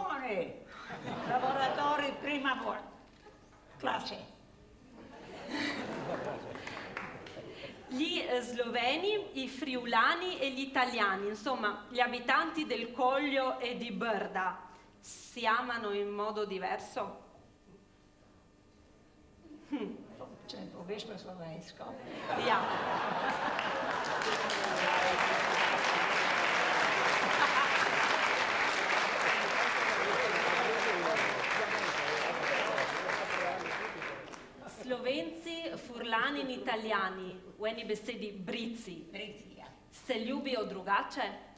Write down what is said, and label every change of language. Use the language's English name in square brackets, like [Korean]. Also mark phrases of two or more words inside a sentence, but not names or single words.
[Italian] Buoni, lavoratori prima classe. Gli sloveni, i friulani e gli italiani, insomma, gli abitanti del Coglio e di Brda, si amano in modo diverso? [Slovenian] Če ne poveš po slovensko. Ja. Slovenci, furlani in italijani, v eni besedi brici, se ljubijo drugače?